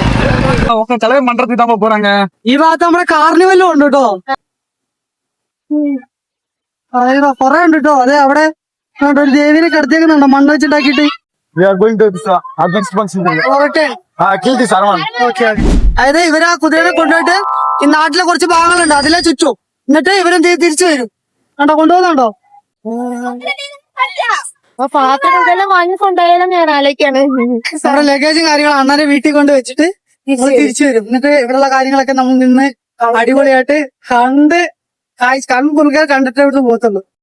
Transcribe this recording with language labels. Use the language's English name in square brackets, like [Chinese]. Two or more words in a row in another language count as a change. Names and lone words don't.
[Tamil] தலைவர் மன்றத்துக்கு தான் போறாங்க. [Malayalam] ഈ ഭാഗത്ത് നമ്മുടെ കാർണിവലും ഉണ്ട് കേട്ടോ. അതായത് കൊറേ ഉണ്ട് കേട്ടോ. അതെ അവിടെ ഒരു ദേവിനെ കിടത്തിയേക്കുന്നുണ്ടോ മണ്ണ് വെച്ചിട്ടാക്കിയിട്ട്. [English] We are going to this advanced function. [Malayalam] ഓക്കെ [English] Kill this Arman. [Malayalam] ഓക്കെ അതായത് ഇവര് ആ കുതിരനെ കൊണ്ടുപോയിട്ട് ഈ നാട്ടിലെ കുറച്ച് ഭാഗങ്ങളുണ്ട് അതിലെ ചുറ്റും എന്നിട്ട് ഇവരെന്ത് ചെയ്യും തിരിച്ചു വരും കണ്ടോ കൊണ്ടുപോകുന്നുണ്ടോ അപ്പൊ പാത്രങ്ങളെല്ലാം വാങ്ങിക്കൊണ്ടായാലും ഞാൻ ആലോചിക്കാണ് നമ്മുടെ ലഗേജും കാര്യങ്ങളും അണ്ണനെ വീട്ടിൽ കൊണ്ട് വെച്ചിട്ട് നമ്മൾ തിരിച്ചു വരും എന്നിട്ട് ഇവിടെയുള്ള കാര്യങ്ങളൊക്കെ നമ്മൾ നിന്ന് അടിപൊളിയായിട്ട് കൺകുറുകെ കണ്ടിട്ട് ഇവിടുന്ന് പോകത്തുള്ളൂ